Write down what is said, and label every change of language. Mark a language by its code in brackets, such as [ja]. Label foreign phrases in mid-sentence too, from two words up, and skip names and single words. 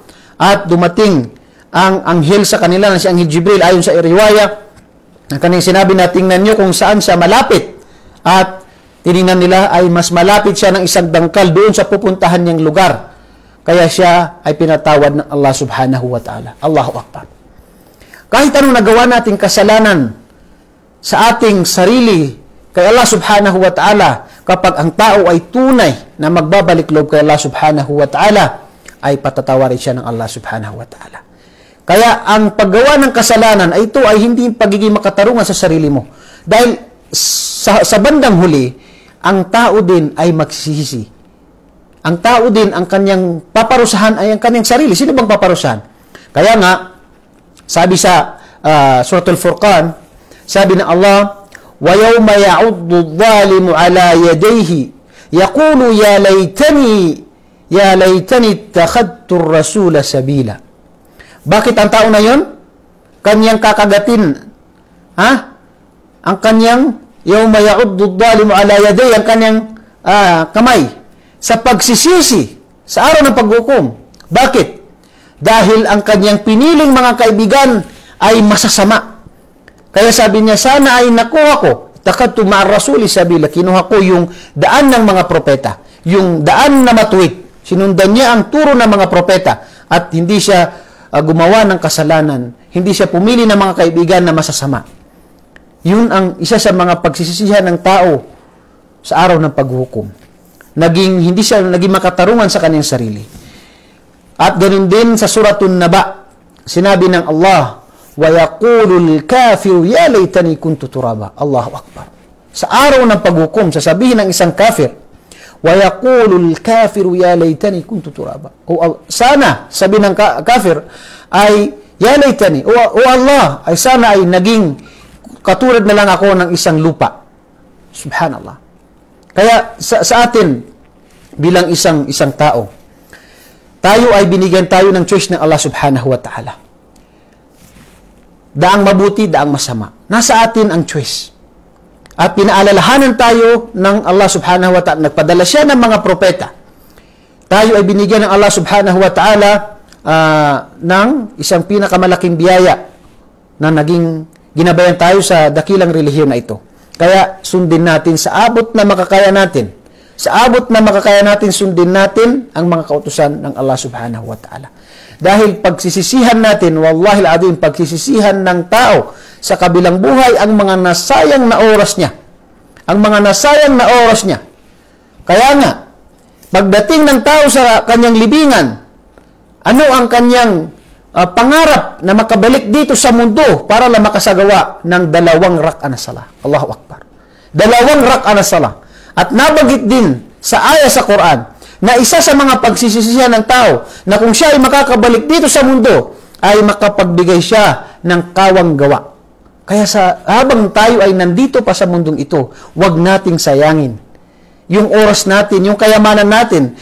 [tl] At dumating ang anghel sa kanila na si Anghel Jibril ayon sa riwaya. Ang kanyang sinabi na tingnan nyo kung saan siya malapit. At tinignan nila ay mas malapit siya ng isang dangkal doon sa pupuntahan niyang lugar. Kaya siya ay pinatawad ng Allah [ar] سبحانه وتعالى. الله أكبر. [tl] Kahit anong nagawa nating kasalanan sa ating sarili kay Allah [ar] سبحانه وتعالى, [tl] kapag ang tao ay tunay na magbabalik loob kay Allah [ar] سبحانه وتعالى, [tl] ay patatawarin siya ng Allah [ar] سبحانه وتعالى. [tl] Kaya ang paggawa ng kasalanan ay ito ay hindi pagiging makatarungan sa sarili mo. Dahil sa bandang huli, ang tao din ay magsisisi. Ang tao din, ang kanyang paparusahan ay ang kanyang sarili. Sino bang paparusahan? Kaya nga, sabi sa Suratul Furqan, sabi ng Allah, [ar] وَيَوْمَ يَعُضُّ الظَّالِمُ عَلَى يَدَيْهِ يَقُولُ يَا لَيْتَنِي اتَّخَذْتُ الرَّسُولَ سَبِيلًا. [tl] Bakit ang tao na yon? Kanyang kakagatin. Ang kanyang [ar] يَوْمَ يَعُضُّ الظَّالِمُ عَلَى يَدَيْهِ, [tl] ang kanyang kamay sa pagsisisi sa araw ng paghukom. Bakit? Dahil ang kanyang piniling mga kaibigan ay masasama. Kaya sabi niya, sana ay nakuha ko, [ar] اتخذت مع الرسول سبيلا, [tl] kinuha ko yung daan ng mga propeta, yung daan na matuwid. Sinundan niya ang turo ng mga propeta at hindi siya gumawa ng kasalanan, hindi siya pumili ng mga kaibigan na masasama. Yun ang isa sa mga pagsisisihan ng tao sa araw ng paghukom. Hindi siya naging makatarungan sa kanyang sarili. At ganoon din sa Suratun Naba, sinabi ng Allah, [ar] وَيَقُولُ الْكَافِرُ يَا لَيْتَنِي كُنْتُ تُرَابًا. الله أكبر. [tl] Sa araw ng paghukom, sasabihin ng isang kafir, [ar] وَيَقُولُ الْكَافِرُ يَا لَيْتَنِي كُنْتُ تُرَابًا. [tl] Sana, sabi ng kafir, ay, [ar] يَا لَيْتَنِي, [tl] O Allah, ay sana ay naging katulad na lang ako ng isang lupa. Subhanallah. Kaya sa atin, bilang isang tao, tayo ay binigyan tayo ng choice ng Allah [ar] سبحانه وتعالى. [tl] Daang mabuti, daang masama. Nasa atin ang choice. At pinaalalahanan tayo ng Allah [ar] سبحانه وتعالى. [tl] Nagpadala siya ng mga propeta. Tayo ay binigyan ng Allah [ar] سبحانه وتعالى [tl] ng isang pinakamalaking biyaya na naging ginabayan tayo sa dakilang relihiyon na ito. Kaya sundin natin sa abot na makakaya natin. Sa abot na makakaya natin, sundin natin ang mga kautusan ng Allah [ar] سبحانه وتعالى. [tl] Dahil pagsisisihan natin, [ar] والله العظيم, [tl] pagsisisihan ng tao sa kabilang buhay ang mga nasayang na oras niya. Ang mga nasayang na oras niya. Kaya nga, pagdating ng tao sa kanyang libingan, ano ang kanyang pangarap na makabalik dito sa mundo para lang makasagawa ng 2 rak'a na salah. [ar] الله أكبر. [tl] 2 rak'a na salah. At nabanggit din sa aya sa Quran na isa sa mga pagsisisihan ng tao na kung siya ay makakabalik dito sa mundo ay makapagbigay siya ng kawang gawa. Kaya habang tayo ay nandito pa sa mundong ito, huwag nating sayangin yung oras natin, yung kayamanan natin.